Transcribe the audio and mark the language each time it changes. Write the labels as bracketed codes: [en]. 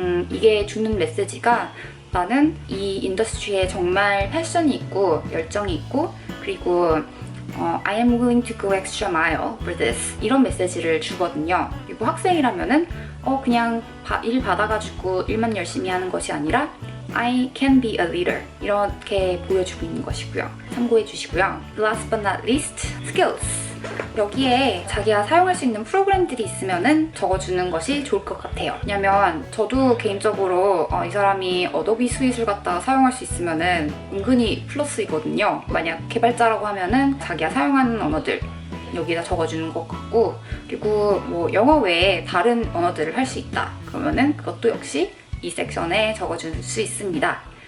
[ko] 이게 주는 메시지가 나는 이 인더스트리에 정말 패션이 있고 열정이 있고 그리고 [en] I am willing to go extra mile for this [ko] 이런 메시지를 주거든요. 그리고 학생이라면은 그냥 일 받아가지고 일만 열심히 하는 것이 아니라 [en] I can be a leader [ko] 이렇게 보여주고 있는 것이고요. 참고해 주시고요. [en] Last but not least, skills. [ko] 여기에 자기가 사용할 수 있는 프로그램들이 있으면은 적어주는 것이 좋을 것 같아요. 왜냐면 저도 개인적으로 이 사람이 어도비 스윗을 갖다가 사용할 수 있으면은 은근히 플러스이거든요. 만약 개발자라고 하면은 자기가 사용하는 언어들 여기다 적어주는 것 같고, 그리고 뭐 영어 외에 다른 언어들을 할 수 있다 그러면은 그것도 역시 이 섹션에 적어줄 수 있습니다.